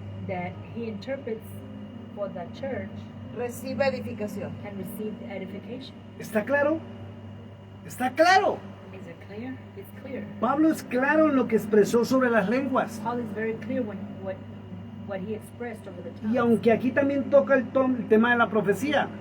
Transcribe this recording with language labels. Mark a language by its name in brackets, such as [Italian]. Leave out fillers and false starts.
[English] that he interprets for the church [Spanish] reciba edificación. [English] can receive edification. [Spanish] ¿Está claro? Está claro. [English] Is it clear? It's clear. [Spanish] Pablo es claro en lo que expresó sobre las lenguas. [English] Paul is very clear when what he expressed over the tongues. [Spanish] Y aunque aquí también toca el tema de la profecía,